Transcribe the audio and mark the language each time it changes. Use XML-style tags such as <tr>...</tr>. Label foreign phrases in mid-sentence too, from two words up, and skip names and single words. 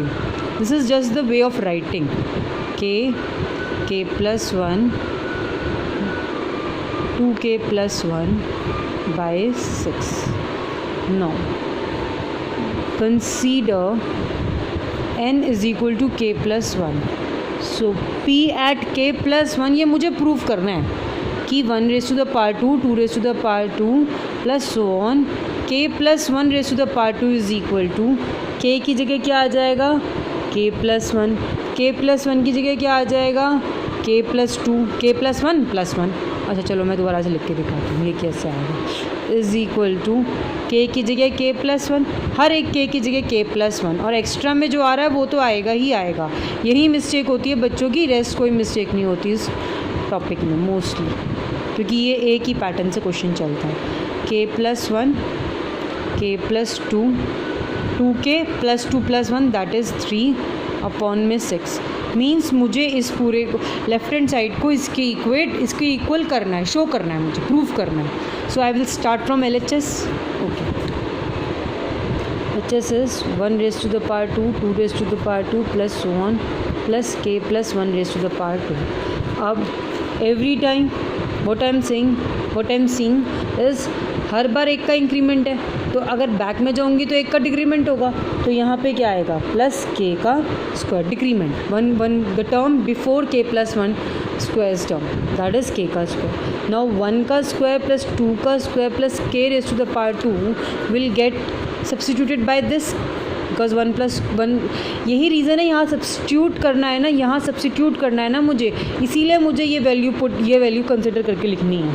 <en>This is just the way of writing k plus 1, 2k plus 1 by 6. Now consider n is equal to k plus 1. So p at k plus 1,</en> <hi>ये मुझे प्रूव करना है कि</hi> <en>1 raised to the power 2, 2 raised to the power 2 plus so on, k plus 1 raised to the power 2 is equal to,</en> <hi>k की जगह क्या आ जाएगा?</hi> <en>k plus 1. k plus 1</en> <hi>की जगह क्या आ जाएगा?</hi> <en>k plus 2, k plus 1 plus 1.</en> <hi>अच्छा चलो मैं दोबारा से लिख के दिखाती हूँ ये कैसे आएगा.</hi> <en>is equal to k</en> <hi>की जगह</hi> <en>k plus 1,</en> <hi>हर एक k की जगह</hi> <en>k plus 1,</en> <hi>और एक्स्ट्रा में जो आ रहा है वो तो आएगा ही आएगा. यही मिस्टेक होती है बच्चों की, रेस्ट कोई मिस्टेक नहीं होती इस टॉपिक में मोस्टली, क्योंकि ये एक ही पैटर्न से क्वेश्चन चलता है.</hi> <en>k plus 1, k plus 2, 2k plus 2 plus 1, that is 3 upon में 6.</en> <hi>मीन्स मुझे इस पूरे को</hi> <en>left hand side</en> <hi>को इसके इक्वल करना है, शो करना है, मुझे प्रूव करना है.</hi> <en>so I will start from LHS. okay, LHS is 1 raised to the power 2, 2 raised to the power 2 plus so on plus k plus 1 raised to the power 2.</en> <hi>अब</hi> <en>every time what I'm seeing is</en> <hi>हर बार एक का इंक्रीमेंट है, तो अगर बैक में जाऊंगी तो एक का डिक्रीमेंट होगा, तो यहाँ पे क्या आएगा?</hi> <en>plus k का square decrement. the term before k plus 1 square term, that is k का square. now 1 का square plus 2 का square plus k raise to the power 2 will get substituted by this, because 1 plus 1,</en> <hi>यही रीज़न है यहाँ सब्सटीट्यूट करना है ना, यहाँ सब्सटीट्यूट करना है ना मुझे, इसीलिए मुझे ये</hi> <en>value consider</en> <hi>करके लिखनी है.</hi>